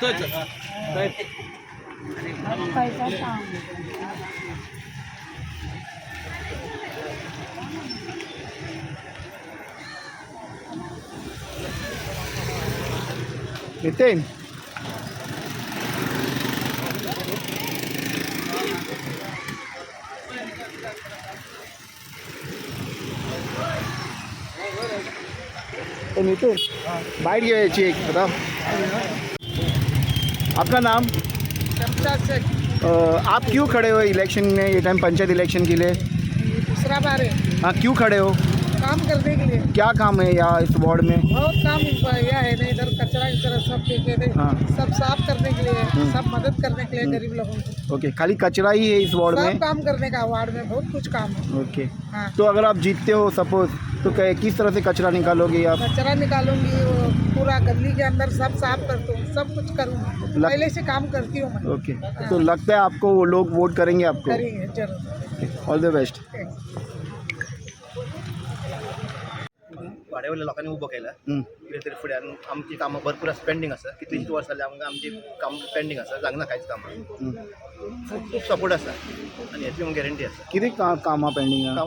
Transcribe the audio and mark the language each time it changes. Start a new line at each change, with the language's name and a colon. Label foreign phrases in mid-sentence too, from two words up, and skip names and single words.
Hindi: नितीन तो नितीन
Marathi: बाइट घ्यायची
Hindi: एक बताओ आपका नाम आप क्यों खड़े हो इलेक्शन में ये टाइम पंचायत इलेक्शन के लिए दूसरा बार है हाँ क्यों खड़े हो काम करने के लिए क्या काम है यहाँ इस वार्ड में बहुत काम यह है ना इधर कचरा कचरा सब फेंके थे हाँ। सब साफ करने के लिए सब मदद करने के लिए गरीब लोगों को ओके खाली कचरा ही है इस वार्ड सब में काम करने का वार्ड में बहुत कुछ काम है ओके हाँ तो अगर आप जीतते हो सपोज तो किस तरह से कचरा निकालोगे आप कचरा निकालूंगी वो पूरा गली के अंदर सब साफ करती हूँ सब कुछ करूँगी पहले से काम करती हूँ मैं ओके तो लगता है आपको वो लोग वोट करेंगे आपको करेंगे जरूर
English: all the best
Konkani: वाड्यावयल्या लोकांनी उबो केला कितें तरी फुड्यान आमची कामां भरपूर आसा पेंडींग आसा कितलींशीं वर्सां जालीं आमकां आमची काम पेंडींग आसा जागना कांयच कामां खूब सपोर्ट आसा आनी हेची गॅरंटी आसा किती कामां पेंडींग आहा